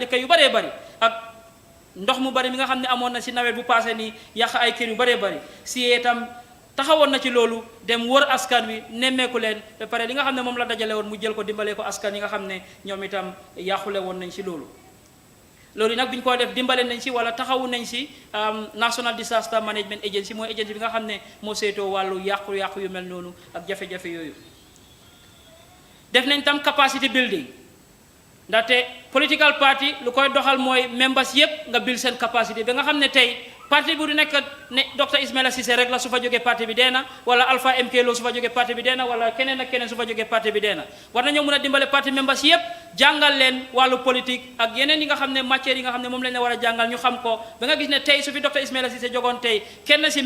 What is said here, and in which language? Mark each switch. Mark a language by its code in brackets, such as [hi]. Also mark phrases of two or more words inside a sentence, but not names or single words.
[wo] dëkk yu bëree bëri ak ndox mu bari mi nga xam ne amoon na si nawet bu passé nii yàq ay kër yu bëree bëri si itam taxawoon na ci loolu dem wër askan wi nemmeeku leen ba pare li nga xam ne moom la dajale woon mu jël ko dimbalee ko askan yi nga xam ne ñoom itam yàqule woon nañ si loolu nag bi ñu ko def dimbale nañ si wala taxawu nañ si National Disaster Management Agency mooy agency bi nga xam ne moo saytoo wàllu yàqu-yàqu yu mel noonu ak jafe-jafe yooyu def nañ tam [en] capacity building [wo] ndaxte [en] political party [wo] lu koy doxal mooy members yëpp nga build seen capacité ba nga xam ne tey parti bu du nekk ne Dr Ismaila Ceesay rek la su fa jógee parti bi dee na wala Alpha MK Lo su fa jógee parti bi dee na wala keneen ak keneen su fa jógee parti bi dee na war nañoo mën a dimbale parti members yëpp jàngal leen wàllu politique ak yeneen yi nga xam ne matières yi nga xam ne moom lañ la war a jàngal ñu xam ko ba nga gis ne tey su fi Dr Ismaila Ceesay jogoon tey kenn si